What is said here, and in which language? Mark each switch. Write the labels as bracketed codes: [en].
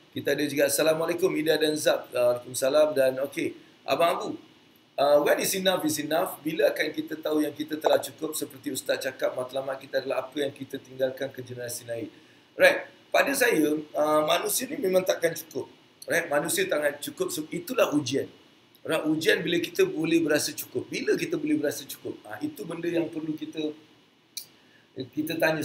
[ms] Kita ada juga Assalamualaikum Ida dan Zab. Waalaikumsalam. Dan [en] okay, Abang Abu, when is enough is enough? [ms] Bila akan kita tahu yang kita telah cukup? Seperti Ustaz cakap, matlamat kita adalah apa yang kita tinggalkan ke generasi lain. Right, pada saya, manusia ni memang takkan cukup. Right, manusia takkan cukup. So, itulah ujian. Right, ujian bila kita boleh berasa cukup. Bila kita boleh berasa cukup? Itu benda yang perlu kita tanya.